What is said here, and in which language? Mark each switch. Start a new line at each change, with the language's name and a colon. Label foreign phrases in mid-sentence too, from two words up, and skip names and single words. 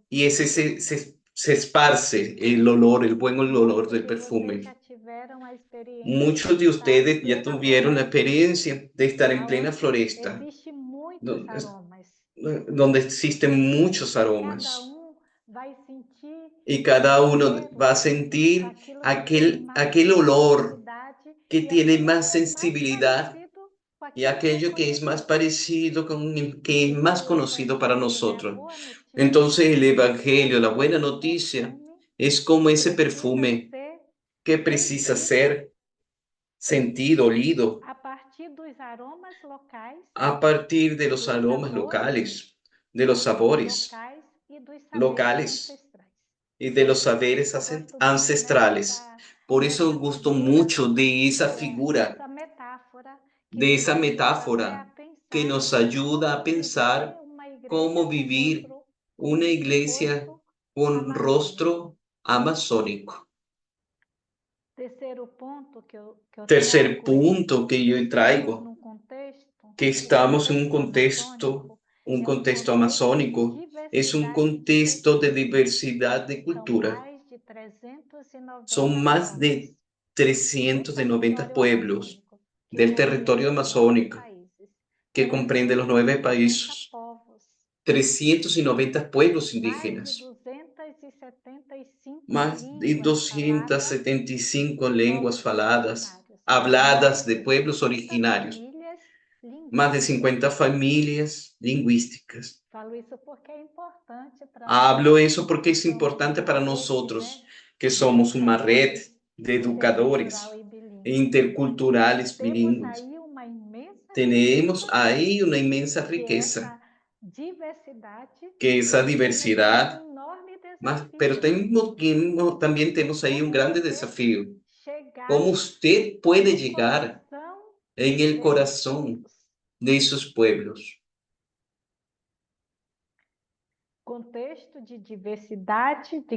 Spanish: y ese se esparce el olor, el buen olor
Portuguese: Muitos
Spanish: del de
Portuguese: vocês
Spanish: perfume.
Portuguese: já tiveram a experiência de
Spanish: Muchos de
Portuguese: estar em
Spanish: ustedes ya
Portuguese: plena
Spanish: tuvieron la
Portuguese: floresta,
Spanish: experiencia de estar en plena
Portuguese: aonde
Spanish: floresta,
Portuguese: existe muitos do- aromas.
Spanish: donde existen muchos
Portuguese: E cada
Spanish: aromas
Portuguese: vai sentir
Spanish: y
Portuguese: o
Spanish: cada uno
Portuguese: cheiro
Spanish: va a sentir
Portuguese: daquilo que tem mais
Spanish: aquel olor
Portuguese: sensibilidade
Spanish: que
Portuguese: e
Spanish: tiene
Portuguese: aquilo
Spanish: más
Portuguese: que é mais
Spanish: sensibilidad
Portuguese: parecido com
Spanish: y
Portuguese: aquilo que é
Spanish: aquello que es más
Portuguese: conhecido.
Spanish: parecido que es más
Portuguese: Então, o
Spanish: conocido para
Portuguese: Evangelho, né, a
Spanish: nosotros.
Portuguese: boa notícia,
Spanish: Entonces el
Portuguese: é
Spanish: Evangelio, la
Portuguese: como
Spanish: buena
Portuguese: esse
Spanish: noticia,
Portuguese: perfume
Spanish: es como
Portuguese: que
Spanish: ese
Portuguese: precisa
Spanish: perfume
Portuguese: ser
Spanish: que precisa
Portuguese: sentido
Spanish: ser sentido, olido,
Portuguese: a partir dos aromas locais,
Spanish: a partir de los
Portuguese: dos
Spanish: aromas
Portuguese: sabores
Spanish: locales, de los sabores
Portuguese: locais e dos saberes
Spanish: locales
Portuguese: ancestrais.
Spanish: y de los saberes
Portuguese: Eu gosto muito, né,
Spanish: ancestrales. Por eso gusto mucho de esa figura,
Portuguese: dessa metáfora que
Spanish: de
Portuguese: nos
Spanish: esa
Portuguese: ajuda, né, a
Spanish: metáfora que
Portuguese: pensar
Spanish: nos ayuda a
Portuguese: como viver
Spanish: pensar
Portuguese: uma igreja
Spanish: cómo
Portuguese: com
Spanish: vivir
Portuguese: rostro,
Spanish: una
Portuguese: com
Spanish: iglesia
Portuguese: rosto
Spanish: con
Portuguese: amazônico.
Spanish: rostro amazónico.
Portuguese: Terceiro ponto que eu
Spanish: Tercer
Portuguese: trago é
Spanish: punto que yo
Portuguese: que estamos
Spanish: traigo,
Portuguese: num contexto,
Spanish: que
Portuguese: o
Spanish: estamos en
Portuguese: contexto
Spanish: un
Portuguese: amazônico é um
Spanish: contexto
Portuguese: contexto de
Spanish: amazónico, es un
Portuguese: diversidade de
Spanish: contexto de
Portuguese: culturas.
Spanish: diversidad de
Portuguese: São
Spanish: cultura.
Portuguese: mais de 390
Spanish: Son más
Portuguese: povos
Spanish: de
Portuguese: do
Spanish: 390
Portuguese: território
Spanish: pueblos
Portuguese: amazônico, que
Spanish: del territorio
Portuguese: compreende os 9
Spanish: amazónico,
Portuguese: países.
Spanish: que comprende los 9 países,
Portuguese: povos,
Spanish: 390 pueblos
Portuguese: mais de
Spanish: indígenas,
Portuguese: 275
Spanish: más de
Portuguese: línguas faladas
Spanish: 275
Portuguese: de
Spanish: lenguas
Portuguese: povos
Spanish: faladas,
Portuguese: originários,
Spanish: habladas de
Portuguese: mais
Spanish: de pueblos
Portuguese: 50
Spanish: originarios,
Portuguese: famílias
Spanish: más de
Portuguese: linguísticas.
Spanish: 50 familias lingüísticas.
Portuguese: Falo isso porque é importante para nós,
Spanish: Hablo eso porque
Portuguese: que
Spanish: es
Portuguese: somos
Spanish: importante
Portuguese: uma
Spanish: para
Portuguese: rede,
Spanish: nosotros,
Portuguese: né,
Spanish: que
Portuguese: de
Spanish: somos una red
Portuguese: educadores
Spanish: de
Portuguese: intercultural
Spanish: educadores
Portuguese: e
Spanish: e
Portuguese: bilíngue.
Spanish: interculturales
Portuguese: Temos
Spanish: bilingües.
Portuguese: aí uma imensa
Spanish: Tenemos
Portuguese: riqueza,
Spanish: ahí una inmensa
Portuguese: que
Spanish: riqueza,
Portuguese: essa diversidade,
Spanish: que
Portuguese: e
Spanish: esa
Portuguese: a gente ainda tem
Spanish: diversidad,
Portuguese: um enorme
Spanish: pero
Portuguese: desafio.
Spanish: también tenemos ahí un
Portuguese: Como
Spanish: grande
Portuguese: você
Spanish: desafío.
Portuguese: chegar
Spanish: ¿Cómo usted puede
Portuguese: no
Spanish: llegar
Portuguese: coração
Spanish: en el
Portuguese: desses
Spanish: corazón
Portuguese: povos?
Spanish: de esos pueblos?
Portuguese: Contexto de diversidade, de